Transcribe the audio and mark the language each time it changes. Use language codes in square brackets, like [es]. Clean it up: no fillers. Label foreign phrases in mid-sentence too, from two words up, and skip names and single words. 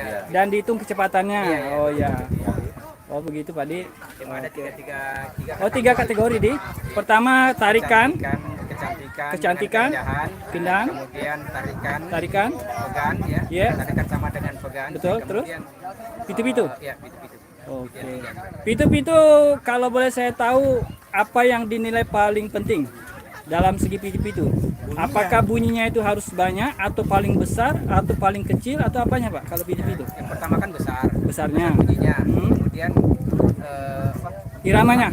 [id] dan dihitung kecepatannya. Iya. Oh iya. Oh begitu Pak Di. Ada tiga Oh 3 kategori di. Pertama tarikan, kecantikan, keindahan, kemudian tarikan, pegan ya. Iya. Tarikan sama dengan pegan. Betul, terus? Kemudian, pitu-pitu. ya, pitu-pitu. Oke. Pitu-pitu kalau boleh saya tahu apa yang dinilai paling penting dalam segi pitu-pitu? Apakah bunyinya itu harus banyak atau paling besar atau paling kecil atau apanya Pak kalau pitu-pitu? Yang pertama kan besar. Besarnya. Bunyinya. Hmm. Kemudian Iramanya.